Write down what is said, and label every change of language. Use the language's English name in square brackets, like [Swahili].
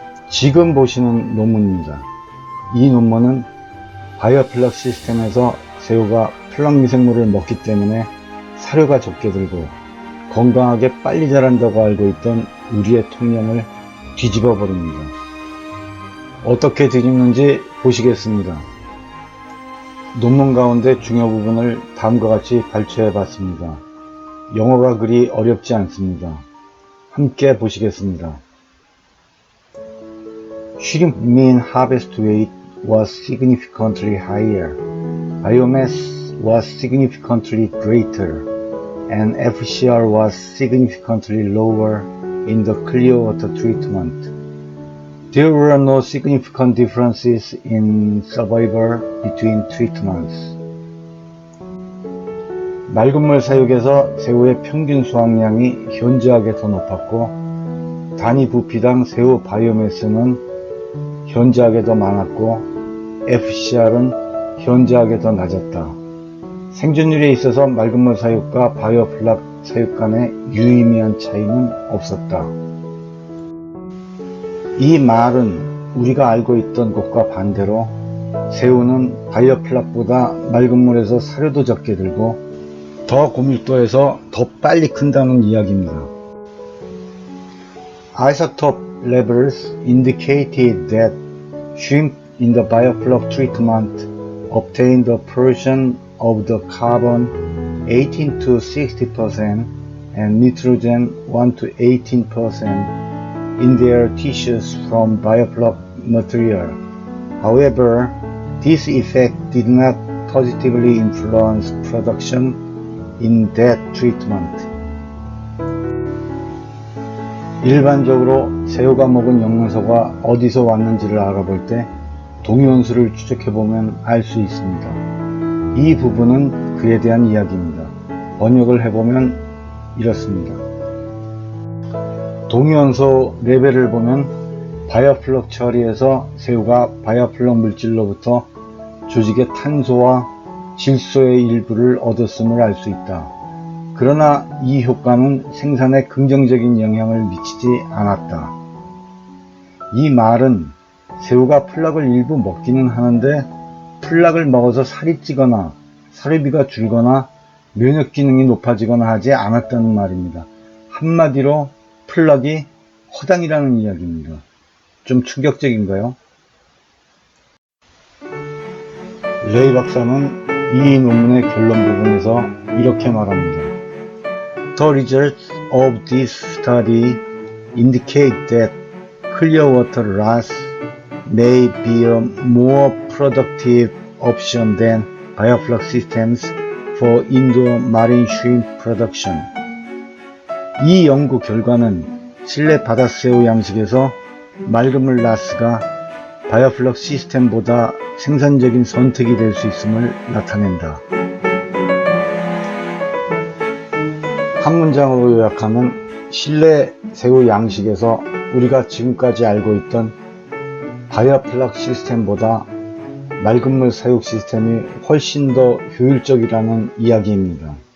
[Korean] 지금 보시는 논문입니다. 이 논문은 바이오플럭 시스템에서 새우가 플럭 미생물을 먹기 때문에 사료가 적게 들고 건강하게 빨리 자란다고 알고 있던 우리의 통념을 뒤집어 버립니다. 어떻게 뒤집는지 보시겠습니다. 논문 가운데 중요 부분을 다음과 같이 발췌해 봤습니다. 영어가 그리 어렵지 않습니다. 함께 보시겠습니다. [English] Shrimp mean harvest weight was significantly higher, biomass was significantly greater, and FCR was significantly lower in the clear water treatment. There were no significant differences in survival between treatments. [Korean] 맑은물 사육에서 새우의 평균 수확량이 현저하게 더 높았고, 단위 부피당 새우 바이오매스는 현저하게 더 많았고, FCR은 현저하게 더 낮았다. 생존율에 있어서 맑은물 사육과 바이오플럭 사육 간의 유의미한 차이는 없었다. 이 말은 우리가 알고 있던 것과 반대로 새우는 바이오플럭보다 맑은 물에서 사료도 적게 들고 더 고밀도에서 더 빨리 큰다는 이야기입니다. [English] Isotope levels indicated that shrimp in the bioflux treatment obtained a portion of the carbon 18 to 60% and nitrogen 1 to 18% in their tissues from bioflux material. However, this effect did not positively influence production in that treatment. [Korean] 일반적으로 새우가 먹은 영양소가 어디서 왔는지를 알아볼 때 동위원수를 추적해보면 알 수 있습니다. 이 부분은 그에 대한 이야기입니다. 번역을 해보면 이렇습니다. 동위원소 레벨을 보면 바이오플럭 처리에서 새우가 바이오플럭 물질로부터 조직의 탄소와 질소의 일부를 얻었음을 알 수 있다. 그러나 이 효과는 생산에 긍정적인 영향을 미치지 않았다. 이 말은 새우가 플럭을 일부 먹기는 하는데 플럭을 먹어서 살이 찌거나 사료비가 줄거나 면역 기능이 높아지거나 하지 않았다는 말입니다. 한마디로 플럭이 허당이라는 이야기입니다. 좀 충격적인가요? 레이 박사는 이 논문의 결론 부분에서 이렇게 말합니다. [English] The results of this study indicate that clear water RAS may be a more productive option than bioflux systems for indoor marine shrimp production. [Korean] 이 연구 결과는 실내 바다새우 양식에서 맑은물 라스가 바이오플럭 시스템보다 생산적인 선택이 될 수 있음을 나타낸다. 한 문장으로 요약하면 실내 새우 양식에서 우리가 지금까지 알고 있던 바이오플럭 시스템보다 맑은물 사육 시스템이 훨씬 더 효율적이라는 이야기입니다.